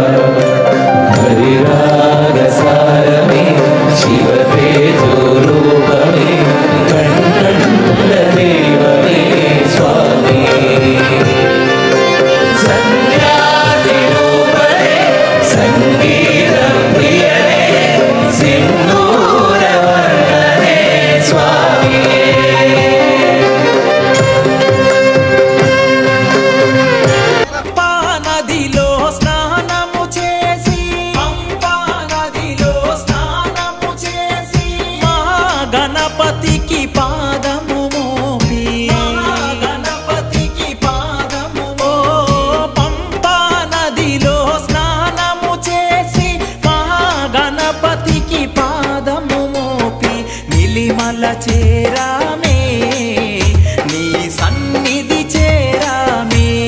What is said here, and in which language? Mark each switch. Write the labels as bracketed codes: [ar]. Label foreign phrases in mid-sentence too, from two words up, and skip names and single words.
[ml] ഹരിരാഗസാരമേ ശിവതേജോരൂപമേ കണ്ണന്തദേവമേ സ്വാമി സന്യാസിരൂപമേ സംഗീതപ്രിയനേ സിന്ദൂരവർണ്ണനേ സ്വാമി [te] నదిలో స్నానము చేసి నదిలో స్నానము చేసి మహాగణపతికి పాదము మోపి గణపతికి పాదము పంపా నదిలో స్నానము చేసి మహాగణపతికి పాదము మోపి నిలిమల చేరామే నీ సన్నిధి చేరామే